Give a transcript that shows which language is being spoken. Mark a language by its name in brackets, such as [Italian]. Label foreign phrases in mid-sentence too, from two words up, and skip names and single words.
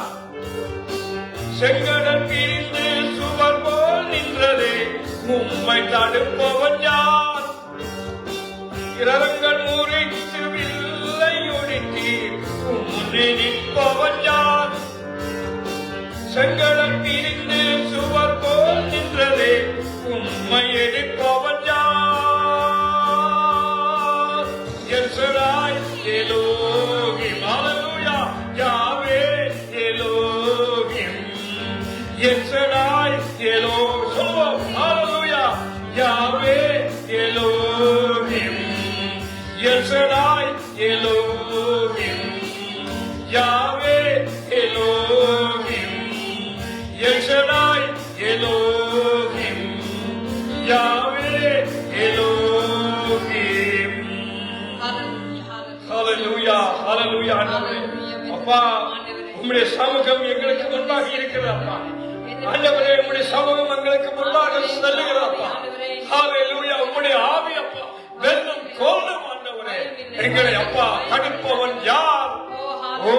[Tamil] செங்கடல் பிரிந்து சுவர் போல் நின்றதே உம்மை தடுப்பவன் யார்? இரங்கள் முறித்து வில்லை ஒடித்து முனை நிற்பவன் யார்? செங்கடல் பிரிந்து சுவர் போல் நின்றதே உம்மை எடுப்பவன் யார்? [Hebrew] אל שדי אלהים, הללויה, יהוה אלהים. אל שדי אלהים, הללויה, יהוה אלהים. אל שדי אלהים, יהוה אלהים. אל שדי אלהים, יהוה אלהים. הללויה, הללויה. [Tamil] அப்பா உம்முடைய சமூகம் எங்களுக்கு முன்பாக இருக்கிறது அப்பா. ஆண்டவரே உம்முடைய சமூகம் எங்களுக்கு முன்பாக செல்லுகிறது அப்பா. ஹalleluya. உம்முடைய ஆவி அப்பா வெல்லும் கொல்லும் ஆண்டவரே எங்களை அப்பா தடுப்பவன் யார்?